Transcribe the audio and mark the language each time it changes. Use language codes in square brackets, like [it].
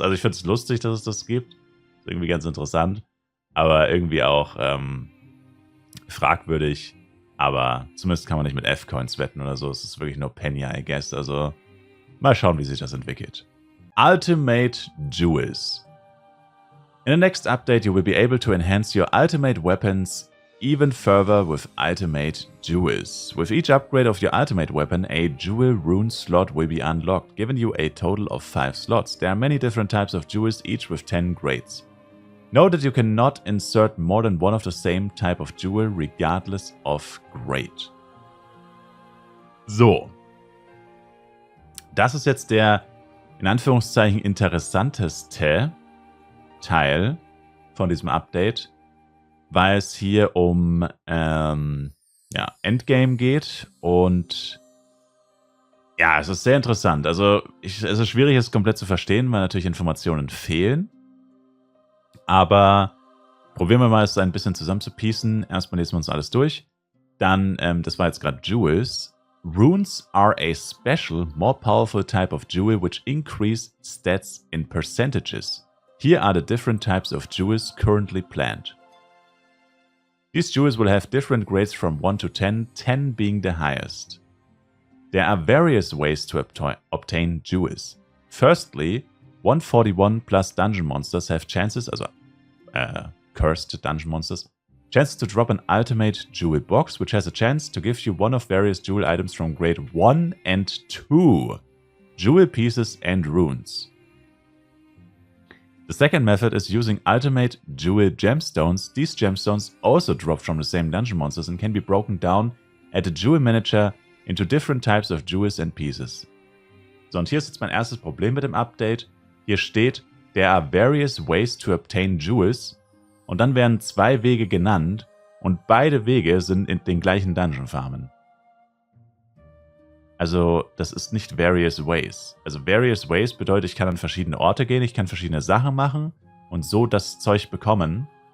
[de] Also ich finde es lustig, dass es das gibt. Ist irgendwie ganz interessant. Aber irgendwie auch fragwürdig. Aber zumindest kann man nicht mit F-Coins wetten oder so. Es ist wirklich nur Penny, [en] I guess. [de] Also mal schauen, wie sich das entwickelt. [en] Ultimate Jewels. In the next update, you will be able to enhance your ultimate weapons even further with Ultimate Jewels. With each upgrade of your ultimate weapon, a jewel rune slot will be unlocked, giving you a total of 5 slots. There are many different types of jewels, each with 10 grades. Note that you cannot insert more than one of the same type of jewel, regardless of grade. [de] So. Das ist jetzt der, in Anführungszeichen, interessanteste Teil von diesem Update, weil es hier um Endgame geht und ja, es ist sehr interessant. Also es ist schwierig, es komplett zu verstehen, weil natürlich Informationen fehlen. Aber probieren wir mal, es ein bisschen zusammenzupiecen. Erstmal lesen wir uns alles durch. Dann, das war jetzt gerade Jewels. [en] Runes are a special, more powerful type of jewel which increase stats in percentages. Here are the different types of jewels currently planned. These jewels will have different grades from 1 to 10, 10 being the highest. There are various ways to obtain jewels. Firstly, 141 plus dungeon monsters have chances, also cursed dungeon monsters, chances to drop an ultimate jewel box, which has a chance to give you one of various jewel items from grade 1 and 2, jewel pieces and runes. The second method is using ultimate jewel gemstones. These gemstones also drop from the same dungeon monsters and can be broken down at the jewel manager into different types of jewels and pieces. [de] So, und hier ist jetzt mein erstes Problem mit dem Update. Hier steht, [en] there are various ways to obtain jewels [de] und dann werden 2 Wege genannt und beide Wege sind in den gleichen Dungeon Farmen. Also, das ist nicht [en] various ways. [de] Also, various ways bedeutet, ich kann an verschiedene Orte gehen, ich kann verschiedene Sachen machen und so das Zeug bekommen.